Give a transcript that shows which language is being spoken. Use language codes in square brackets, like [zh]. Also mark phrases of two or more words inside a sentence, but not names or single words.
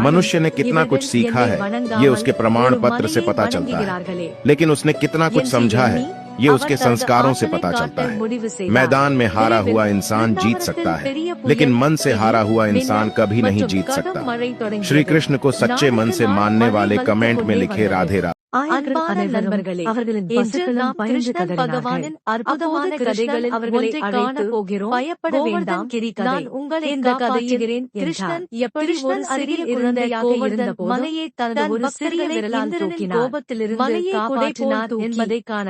[hi] मनुष्य ने कितना कुछ सीखा है ये उसके प्रमाण पत्र से पता चलता है, लेकिन उसने कितना कुछ समझा है ये उसके संस्कारों से पता चलता है। मैदान में हारा हुआ इंसान जीत सकता है, लेकिन मन से हारा हुआ इंसान कभी नहीं जीत सकता। श्री कृष्ण को सच्चे मन से मानने वाले कमेंट में लिखे राधे राधे। [ta] அன்பான நண்பர்களே, இன்று நாம் கிருஷ்ணன் பகவானின் அற்புதமான கதைகளில் அவர்களை காண போகிறோம். பயப்பட வேண்டாம், நான் உங்களை இந்த கதையில் கிருஷ்ணன் எப்படி ஒரு சிறிய குழந்தையாக இருந்தபோது மலையை தனது ஒரு சிறிய விரலால் தூக்கினார், கோபத்திலிருந்து மலையை காப்பாற்றினார் என்பதை காணலாம்.